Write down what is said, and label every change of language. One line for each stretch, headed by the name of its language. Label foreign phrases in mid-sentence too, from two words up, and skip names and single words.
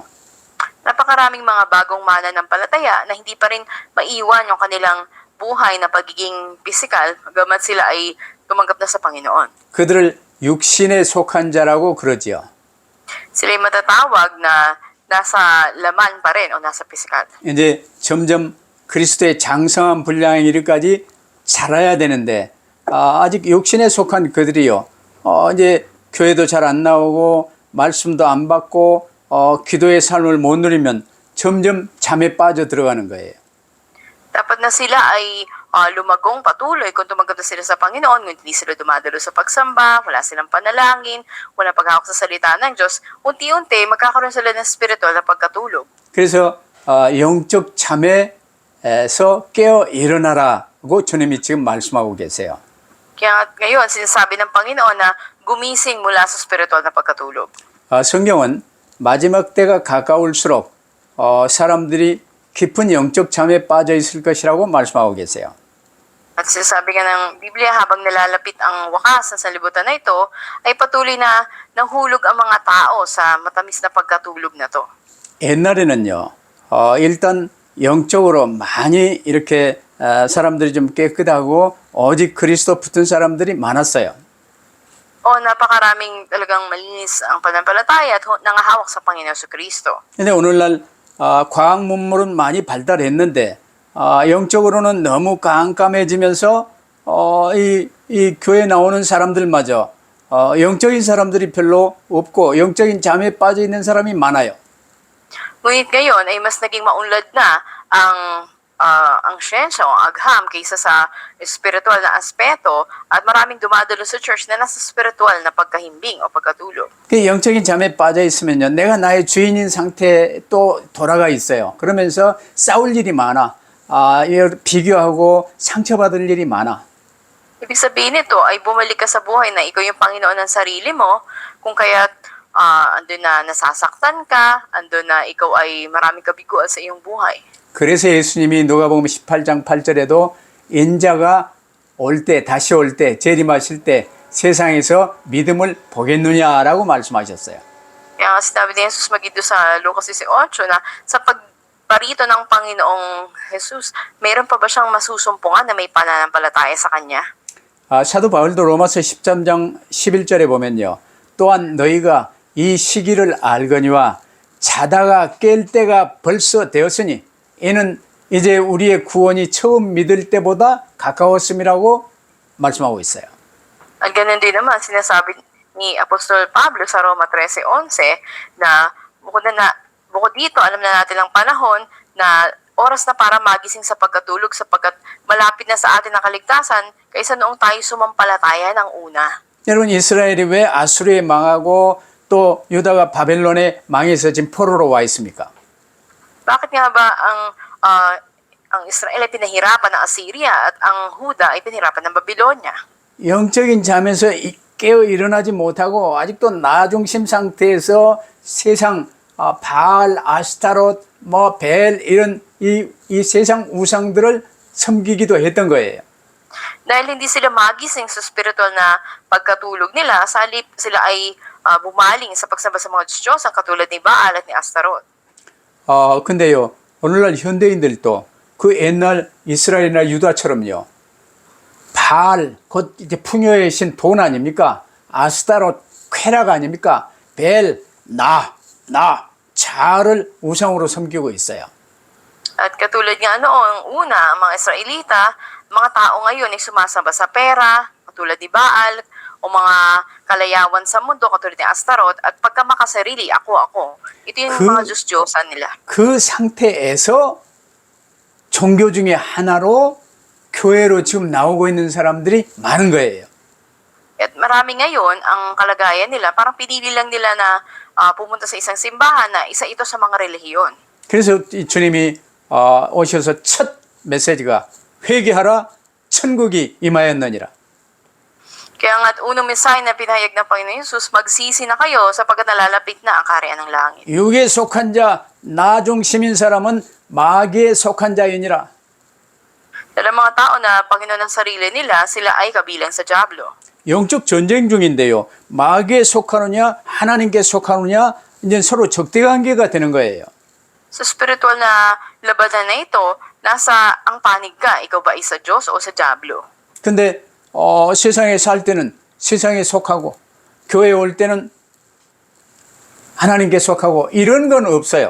Filipino: Napakaraming mga bagong mananampalataya na hindi pa rin maiwan yung kanilang buhay na pagiging physical, bagamat sila ay tumanggap na sa Panginoon.
Korean: 그들을 육신에 속한 자라고 그러지요.
Filipino: Sila ay matatawag na nasa laman pa rin o nasa physical.
Korean: 이제 점점 그리스도의 장성한 분량에 이르기까지 자라야 되는데 아직 육신에 속한 그들이요. 이제 교회도 잘 안 나오고 말씀도 안 받고 기도의 삶을 못 누리면 점점 잠에 빠져 들어가는 거예요.
Filipino: Dapat na sila ay lumagong patuloy kung tumanggap na sila sa Panginoon, ngunit hindi sila dumadalo sa pagsamba, wala silang panalangin, wala paghawak sa salita ng Diyos, unti-unti magkakaroon sila ng spiritual na pagkatulog.
Korean: 그래서 영적 잠에서 깨어 일어나라고 주님이 지금 말씀하고 계세요.
Filipino: Kaya ngayon, sinasabi ng Panginoon na gumising mula sa spiritual na pagkatulog.
Korean: 성경은 마지막 때가 가까울수록 사람들이 깊은 영적 잠에 빠져 있을 것이라고 말씀하고 계세요.
Filipino: At sinasabi nga ng Biblia, habang nalalapit ang wakas ng sanlibutan na ito, ay patuloy na nanghulog ang mga tao sa matamis na pagkatulog na to.
Korean: 옛날에는요, 일단 영적으로 많이 이렇게 사람들이 좀 깨끗하고 오직 그리스도 붙은 사람들이 많았어요.
Filipino: Napakaraming talagang malinis ang pananampalataya at nangahawak sa Panginoon sa Kristo.
Korean: 근데 오늘날 과학 문물은 많이 발달했는데 영적으로는 너무 깜깜해지면서 이 교회 나오는 사람들마저 영적인 사람들이 별로 없고 영적인 잠에 빠져 있는 사람이 많아요.
Filipino: Ngunit ngayon ay mas naging maunlad na ang siyensya o agham kaysa sa spiritual na aspeto at maraming dumadalo sa church na nasa spiritual na pagkahimbing o pagkatulog.
Korean: 그 영적인 잠에 빠져 있으면요, 내가 나의 주인인 상태에 또 돌아가 있어요. 그러면서 싸울 일이 많아. 비교하고 상처받을 일이 많아.
Filipino: Ibig sabihin nito ay bumalik ka sa buhay na ikaw yung Panginoon ng sarili mo, kung kaya't andun na nasasaktan ka, andun na ikaw ay maraming kabiguan sa iyong buhay.
Korean: 그래서 예수님이 누가복음 18장 8절에도 인자가 올 때, 다시 올 때, 재림하실 때 세상에서 믿음을 보겠느냐라고 말씀하셨어요.
Filipino: Kaya nga sinabi ni Jesus magito sa Lucas 18 na sa pagparito ng Panginoong Jesus, mayroon pa ba siyang masusumpungan na may pananampalataya sa Kanya?
Korean: 사도 바울도 로마서 13장 11절에 보면요. 또한 너희가 이 시기를 알거니와 자다가 깰 때가 벌써 되었으니 이는 이제 우리의 구원이 처음 믿을 때보다 가까웠음이라고 말씀하고 있어요.
Filipino: Ang ganun din naman, sinasabi ni Apostol Pablo sa Roma 13:11 na bukod dito, alam na natin ang panahon na oras na para magising sa pagkatulog sapagkat malapit na sa atin ang kaligtasan kaysa noong tayo sumampalataya ng una.
Korean: 여러분, 이스라엘이 왜 아수르에 망하고 또 유다가 바벨론에 망해서 지금 포로로 와 있습니까?
Filipino: Bakit nga ba ang Israel ay pinahirapan ng Assyria at ang Huda ay pinahirapan ng Babylonia?
Korean: 영적인 잠에서 깨어 일어나지 못하고 아직도 나중심 상태에서 세상 바알, 아스타롯, 벨 이런 이 세상 우상들을 섬기기도 했던 거예요.
Filipino: Dahil hindi sila magising sa spiritual na pagkatulog nila, sa halip sila ay bumaling sa pagsamba sa mga Diyos ang katulad ni Baal at ni Astaroth.
Korean: 근데요, 오늘날 현대인들도 그 옛날 이스라엘이나 유다처럼요, 바알, 곧 이제 풍요의 신 돈 아닙니까? 아스타롯, 쾌락 아닙니까? 벨, 자를 우상으로 섬기고 있어요.
Filipino: At katulad nga noong una, ang mga Israelita, mga tao ngayon ay sumasamba sa pera, katulad ni Baal, o mga kalayawan sa mundo, katulad ni Astaroth, at pagka makasarili, ako. Ito yung mga Diyos-Diyosan nila.
Korean: 그 상태에서 종교 중에 하나로 교회로 지금 나오고 있는 사람들이 많은 거예요.
Filipino: At marami ngayon, ang kalagayan nila, parang pinili lang nila na pumunta sa isang simbahan na isa ito sa mga relihiyon.
Korean: 그래서 주님이 오셔서 첫 메시지가 회개하라 천국이 임하였느니라.
Filipino: Kaya nga't unang mensahe na pinahayag ng Panginoon Jesus, magsisi na kayo sapagkat nalalapit na ang kaharian ng langit.
Korean: 육에 속한 자, 나 중심인 사람은 마귀에 속한 자이니라.
Filipino: Dahil mga tao na Panginoon ng sarili nila, sila ay kabilang sa Diablo.
Korean: 영적 전쟁 중인데요. 마귀에 속하느냐, 하나님께 속하느냐, 이제 서로 적대 관계가 되는 거예요.
Filipino: Sa spiritual na labanan na ito, nasa ang panig ka, ikaw ba ay sa Diyos o sa Diablo?
Korean: 근데 세상에 살 때는 세상에 속하고 교회에 올 때는 하나님께 속하고 이런 건 없어요.